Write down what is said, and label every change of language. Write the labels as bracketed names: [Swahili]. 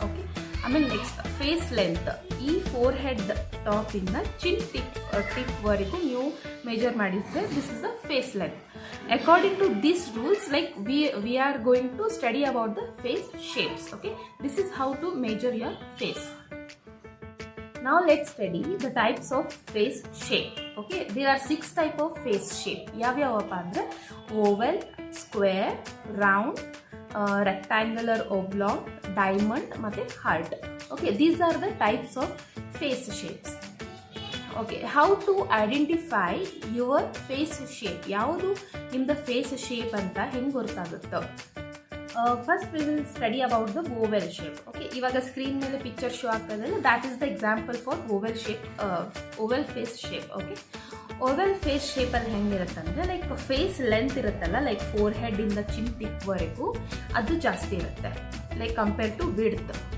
[English] okay, ಆಮೇಲೆ next face length, [Kannada] ಈ four head ಟಾಪಿಂದ ಚಿನ್ ಟಿಪ್ವರೆಗೂ ನೀವು ಮೆಜರ್ ಮಾಡಿದರೆ [English] This is the face length. According to this rules like we are going to study about the face shapes. Okay, this is how to measure your face. Now let's study the types of face shape. Okay, there are 6 type of face shape. [Kannada] ಯಾವ್ಯಾವಪ್ಪ ಅಂದರೆ [English] oval, square, round, rectangular, oblong, diamond ಮತ್ತು heart. Okay, these are the types of face shapes. Okay, how to identify your face shape? [Kannada] ಯಾವುದು ನಿಮ್ಮದು face shape ಅಂತ ಹೆಂಗೆ ಗೊತ್ತಾಗುತ್ತೋ? [English] First we will study about the oval shape. Okay, [Kannada] ಇವಾಗ screen ಮೇಲೆ picture show ಆಗ್ತದಲ್ಲ, [English] That is the example for oval shape, oval face shape. Okay, oval face ಶೇಪಲ್ಲಿ [Kannada] ಹೆಂಗಿರುತ್ತೆ ಅಂದರೆ [English] like face length [Kannada] ಇರುತ್ತಲ್ಲ, [English] like ಫೋರ್ ಹೆಡ್ಡಿಂದ chin ಟಿಪ್ವರೆಗೂ [Kannada] ಅದು ಜಾಸ್ತಿ ಇರುತ್ತೆ [English] Like compare to width.